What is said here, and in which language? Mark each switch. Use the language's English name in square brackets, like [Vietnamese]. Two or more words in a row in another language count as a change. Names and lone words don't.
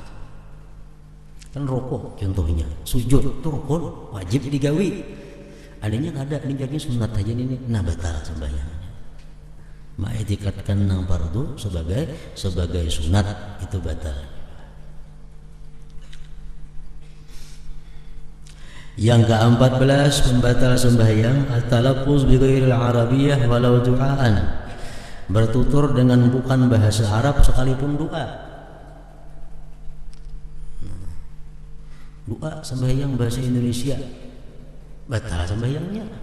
[Indonesian] Kan rukuk contohnya, sujud itu rukun wajib digawi, adanya nggak ada, ini jadinya sunat aja ini, nah batal sembahyangnya. [Banjar] Ma'ikatkan nang fardu sebagai sunat itu batal. [Indonesian] Yang ke-14 pembatal sembahyang [Arabic] التلفظ بغير العربية ولو دعاء, [Indonesian] bertutur dengan bukan bahasa Arab sekalipun doa. Doa sembahyang bahasa Indonesia, batal sembahyangnya.